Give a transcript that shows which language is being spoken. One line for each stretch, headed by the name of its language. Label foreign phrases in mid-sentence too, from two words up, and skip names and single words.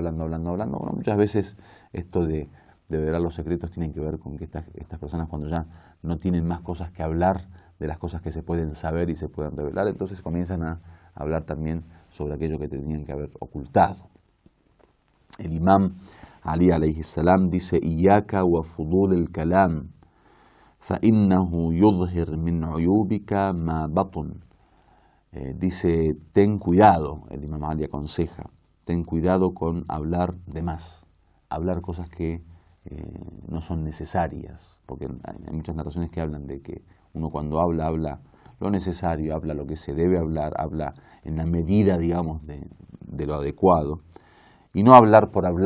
Spanish: Bueno, muchas veces esto de revelar los secretos tiene que ver con que estas personas, cuando ya no tienen más cosas que hablar de las cosas que se pueden saber y se pueden revelar, entonces comienzan a hablar también sobre aquello que tenían que haber ocultado. El imam Ali
Arabic: عليه السلام
Spanish: dice:
Arabic: إياك وفضول الكلام فإنه يظهر من عيوبك ما بطن.
Spanish: Dice, ten cuidado, el imam Ali aconseja, ten cuidado con hablar de más, hablar cosas que no son necesarias, porque hay muchas narraciones que hablan de que uno cuando habla lo necesario, habla lo que se debe hablar, habla en la medida, digamos, de lo adecuado, y no hablar por hablar.